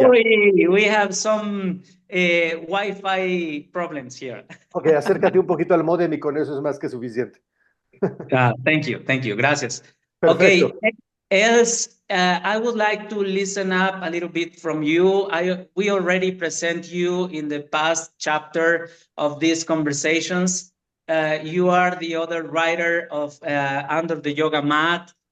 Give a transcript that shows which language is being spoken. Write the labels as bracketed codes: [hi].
[en] Sorry, we have some Wi-Fi problems here. [es] Ok, acércate un poquito al módem y con eso es más que suficiente. [en] Thank you, [es] gracias. Perfecto. [en] Okay, else I would like to listen up a little bit from you. We already present you in the past chapter of these conversations. You are the other writer of Under the Yoga Mat.